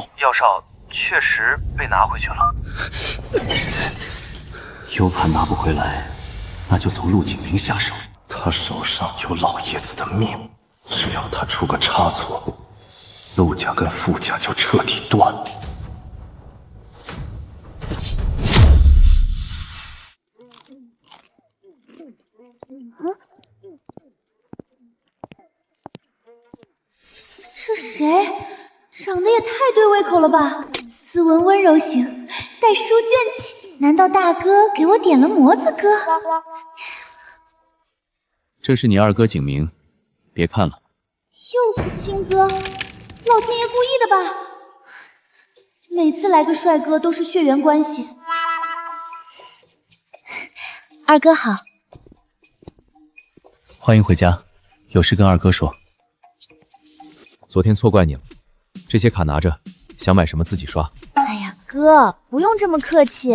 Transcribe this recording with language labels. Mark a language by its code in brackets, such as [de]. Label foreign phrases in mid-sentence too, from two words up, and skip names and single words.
[zh] 藥少確實被拿回去了。 U 盤拿不回來，那就從陸景明下手。他手上有老爺子的命，只要他出個差錯，陸家跟傅家就徹底斷了。这誰？长得也太对胃口了吧！斯文温柔型，带书卷气，难道大哥给我點了模子哥？這是你二哥景明，別看了。又是親哥，老天爺故意的吧？每次來個帥哥都是血緣關係。二哥好，歡迎回家，有事跟二哥說。昨天錯怪你了，這些卡拿着，想買什麼自己刷。哎呀，哥，不用這麼客氣。